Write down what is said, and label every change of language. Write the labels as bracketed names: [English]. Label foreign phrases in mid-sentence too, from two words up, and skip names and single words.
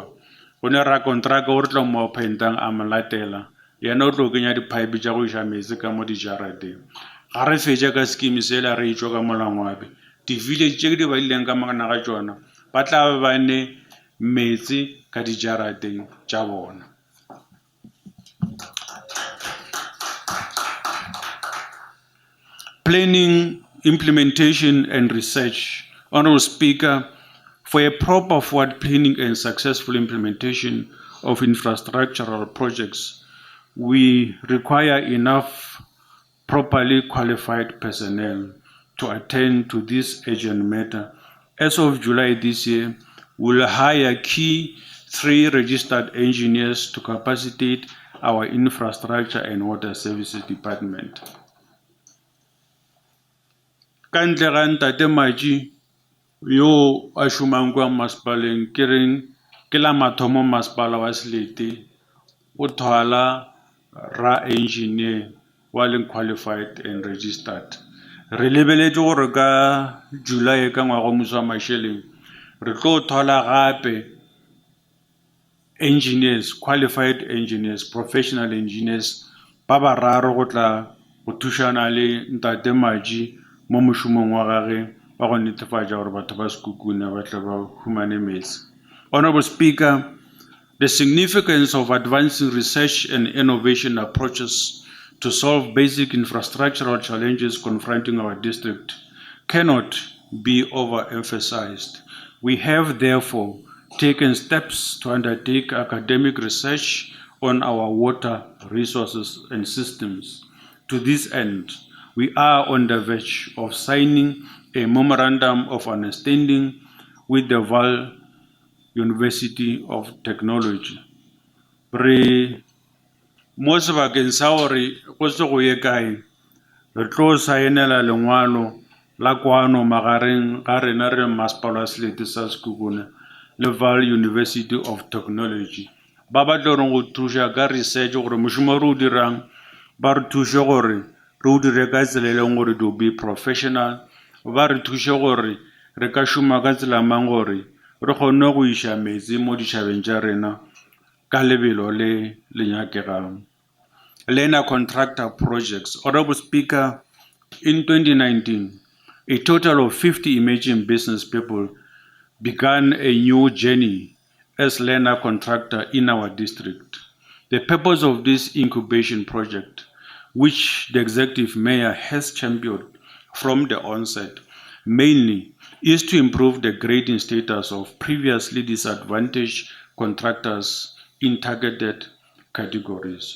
[Northern Sotho] Go ne ra kontraka o re tla mo phentang a mo latela yena o tlo kenya di-pipe tša go iša metsi ka mo dijarateng. Ga re fetša ka scheme sela re itšwa ka mola ngwabe di-village tše ke di badileng ka magana ga tšona ba tla ba ne metsi ka dijarateng tša bona. [English] Planning, implementation and research. Honorable Speaker, for a proper forward planning and successful implementation of infrastructural projects, we require enough properly qualified personnel to attend to this urgent matter. As of July this year, will hire key 3 registered engineers to capacitate our infrastructure and water services department. [Northern Sotho] Kantle ga Ntate Maji yo a shumang kwa masepaleng ke la mathomo masepala wa Selete o thola ra engineer wa leng [English] qualified and registered. [Northern Sotho] Re lebeletse gore ka July ka ngwaga mo sa masheleng re tlo thola gape [English] engineers, qualified engineers, professional engineers [Northern Sotho] ba bararo go tla go thushana le Ntate Maji mo moshomong wa gagwe wa go netefatsa gore batho ba Sekhukhune ba tla ba humane metsi. [English] Honorable Speaker, the significance of advancing research and innovation approaches to solve basic infrastructural challenges confronting our district cannot be overemphasized. We have therefore taken steps to undertake academic research on our water resources and systems. To this end, we are on the verge of signing a memorandum of understanding with the Val University of Technology. [Northern Sotho] Re mo sebakeng sa gore go se go ye kae re tlo saenela lengwalo la kwano magareng ga rena re Masepala wa Selete sa Sekhukhune le Val University of Technology ba batla go thuša ka research gore mošomo re o dirang ba re thuše gore re o dire ka tsela e leng gore [English] to be professional [Northern Sotho] ba re thuše gore re ka šoma ka tsela mang gore re kgone go iša metsi mo ditšhabeng tša rena ka lebelo le nyakegang. [English] Lena contractor projects. Honorable Speaker, in 2019, a total of 50 emerging business people began a new journey as Lena contractor in our district. The purpose of this incubation project, which the executive mayor has championed from the onset, mainly is to improve the grading status of previously disadvantaged contractors in targeted categories.